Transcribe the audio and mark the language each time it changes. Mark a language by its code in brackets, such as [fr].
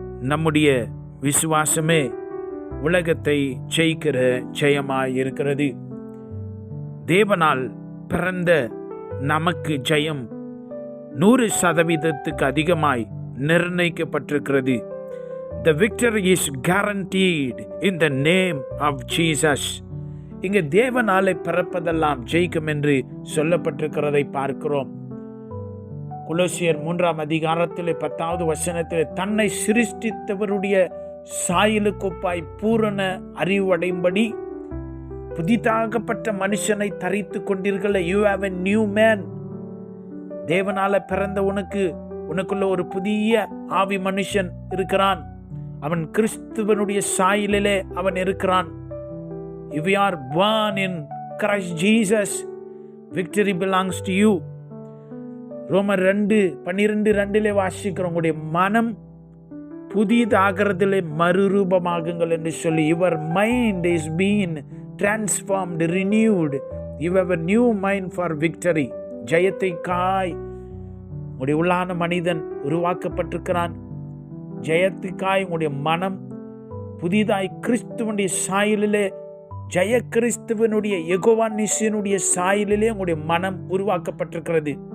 [ta] நம்முடைய விசுவாசமே உலகத்தை ஜெயிக்கிற ஜெயமாய் இருக்கிறது. தேவனால் பிறந்த நமக்கு ஜெயம் 100% அதிகமாய் நிர்ணயிக்கப்பட்டிருக்கிறது. [en] The victory is guaranteed in the name of Jesus. [ta] இங்கு தேவனாலே பிறப்பதெல்லாம் ஜெயிக்கும் என்று சொல்லப்பட்டிருக்கிறதை பார்க்கிறோம். கொலோசியர் 3ஆம் அதிகாரத்தில் 10வது வசனத்தில் தன்னை சிருஷ்டித்தவருடைய சாயலுக்கொப்பாய் பூரண அறிவடையும்படி புதிதாகப்பட்ட மனுஷனை தரித்து கொண்டீர்கள். [en] You have a new man. [ta] தேவனால பிறந்த உனக்குள்ள ஒரு புதிய ஆவி மனுஷன் இருக்கிறான். அவன் கிறிஸ்துவனுடைய சாயலிலே அவன் இருக்கிறான். [en] If you are born in Christ Jesus, victory belongs to you. [ta] ரோமர் 2:12 வாசிக்கிறோம், உங்களுடைய மனம் புதிதாகிறதிலே மறுரூபமாகுங்கள் என்று சொல்லி. [en] Your mind is being transformed, renewed. You have a new mind for victory. [ta] ஜெயத்தை காய் உங்களுடைய உள்ளான மனிதன் உருவாக்கப்பட்டிருக்கிறான். ஜெயத்துக்காய் உங்களுடைய மனம் புதிதாய் கிறிஸ்துவனுடைய சாயலிலே, ஜெய கிறிஸ்துவனுடைய யெகோவா நிசியனுடைய சாயலிலே உங்களுடைய மனம் உருவாக்கப்பட்டிருக்கிறது.